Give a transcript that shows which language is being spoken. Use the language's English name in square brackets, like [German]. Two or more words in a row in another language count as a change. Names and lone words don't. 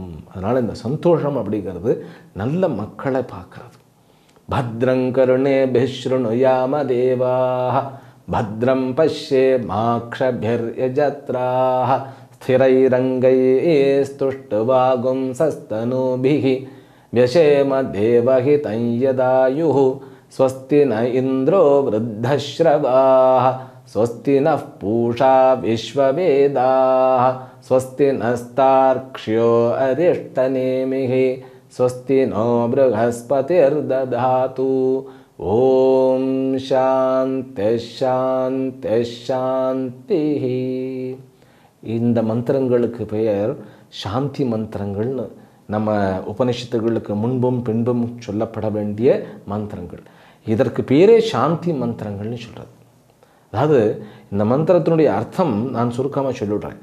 [Tamil] அதனால் இந்த சந்தோஷம் அப்படிங்கிறது நல்ல மக்களை பார்க்கறது. [Sanskrit] भद्रङ्कर्णेभिः शृणुयाम देवाः भद्रं पश्येमाक्षभिर्यजत्राः स्थिरैरङ्गैस्तुष्टुवांसस्तनूभिः व्यशेम देवहितं यदायुः स्वस्ति न इन्द्रो वृद्धश्रवाः स्वस्ति नः पूषा विश्ववेदाः स्वस्ति नस्तार्क्ष्यो अरिष्टनेमिः स्वस्ति नो बृहस्पतिर्दधातु. ॐ शान्ति शान्ति शान्ति. [Tamil] இந்த மந்திரங்களுக்கு பெயர் சாந்தி மந்திரங்கள்னு நம்ம உபனிஷத்துகளுக்கு முன்பும் பின்பும் சொல்லப்பட வேண்டிய மந்திரங்கள். இதற்கு பேரே சாந்தி மந்திரங்கள்னு சொல்கிறது. அதாவது இந்த மந்திரத்தினுடைய அர்த்தம் நான் சுருக்கமாக சொல்லிவிடுறேன்.